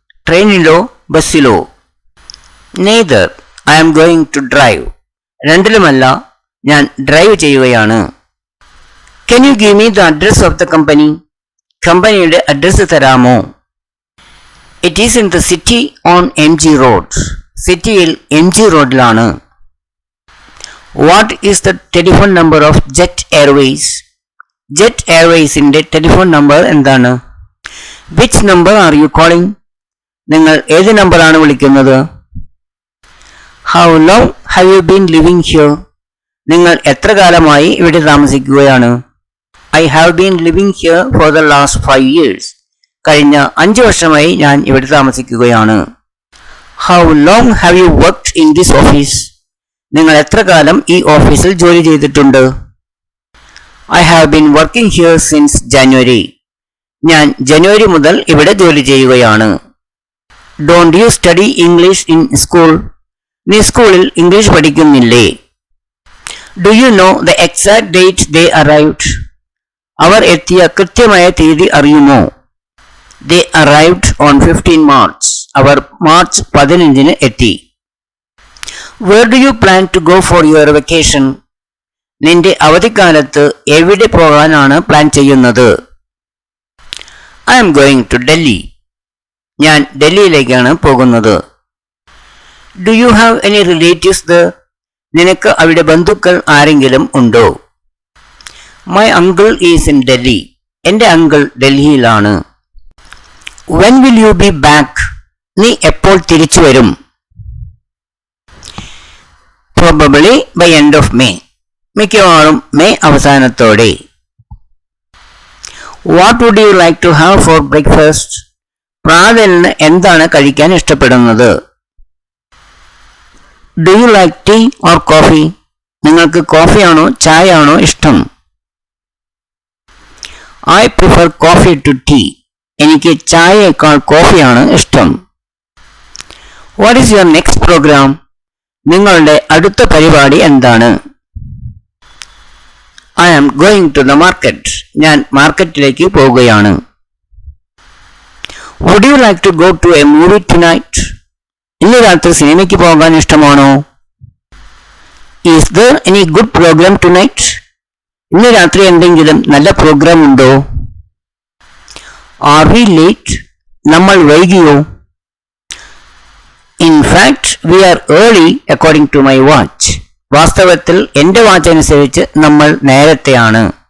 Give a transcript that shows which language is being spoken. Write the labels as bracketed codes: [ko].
[ml] ട്രെയിനിലോ ബസ്സിലോ? [en] Neither. I am going to drive. [ml] രണ്ടിലുമല്ല, ഞാൻ drive ചെയ്യുകയാണ്. [en] Can you give me the address of the company? [ml] കമ്പനിയുടെ address തരാമോ? [en] It is in the city on MG Road. [ml] സിറ്റിയിൽ MG റോഡിലാണ്. [en] What is the telephone number of Jet Airways? [ml] Jet Airwaysന്റെ telephone number എന്താണ്? [en] Which number are you calling? [ml] നിങ്ങൾ ഏത് നമ്പറാണ് വിളിക്കുന്നത്? [en] How long have you been living here? [ml] നിങ്ങൾ എത്ര കാലമായി ഇവിടെ താമസിക്കുകയാണ്? [en] I have been living here for the last 5 years. [ml] കഴിഞ്ഞ 5 വർഷമായി ഞാൻ ഇവിടെ താമസിക്കുകയാണ്. [en] How long have you worked in this office? [ml] നിങ്ങൾ എത്ര കാലം ഈ ഓഫീസിൽ ജോലി ചെയ്തിട്ടുണ്ട്? [en] I have been working here since January. [ml] ഞാൻ ജനുവരി മുതൽ ഇവിടെ ജോലി ചെയ്യുകയാണ്. [en] Don't you study English in school? [ml] നീ സ്കൂളിൽ English പഠിക്കുന്നില്ലേ? [en] Do you know the exact date they arrived? [ml] അവർ എത്തിയ കൃത്യമായ തീയതി അറിയുമോ? [en] They arrived on 15 March. [ml] Our March 15-ന് എത്തി. [en] Where do you plan to go for your vacation? [ml] നിന്റെ അവധിക്കാലത്ത് എവിടെ പോകാനാണ് പ്ലാൻ ചെയ്യുന്നത്? [en] I am going to Delhi. [ml] ഞാൻ ഡൽഹിയിലേക്കാണ് പോകുന്നത്. [en] Do you have any relatives there? [ml] നിനക്ക് അവിടെ ബന്ധുക്കൾ ആരെങ്കിലും ഉണ്ടോ? [en] My uncle is in Delhi. [ml] എൻ്റെ അങ്കിൾ ഡൽഹിയിലാണ്. [en] When will you be back? [ml] നീ എപ്പോൾ തിരിച്ചു വരും? [en] Probably by end of May. [ml] മിക്കവാറും മെയ് അവസാനത്തോടെ. [en] What would you like to have for breakfast? [ml] പ്രാതലിന് എന്താണ് കഴിക്കാൻ ഇഷ്ടപ്പെടുന്നത്? [en] Do you like tea or coffee? [ml] നിങ്ങൾക്ക് കോഫിയാണോ ചായയാണോ ഇഷ്ടം? [en] I prefer coffee to tea. [ml] എനിക്ക് ചായയേക്കാൾ കോഫിയാണ് ഇഷ്ടം. [en] What is your next program? [ml] നിങ്ങളുടെ അടുത്ത പരിപാടി എന്താണ്? [en] I am going to the market. [ml] ഞാൻ മാർക്കറ്റിലേക്ക് പോവുകയാണ്. [en] Would you like to go to a movie tonight? [ml] ഇന്ന് രാത്രി സിനിമയ്ക്ക് പോകാൻ ഇഷ്ടമാണോ? [en] Is there any good program tonight? [ml] ഇന്ന് രാത്രി എന്തെങ്കിലും നല്ല പ്രോഗ്രാം ഉണ്ടോ? [en] Are we late? [ml] നമ്മൾ വൈകിയോ? [en] In fact, we are early according to my watch. [ml] വാസ്തവത്തിൽ എൻ്റെ വാച്ച് അനുസരിച്ച് നമ്മൾ നേരത്തെയാണ്.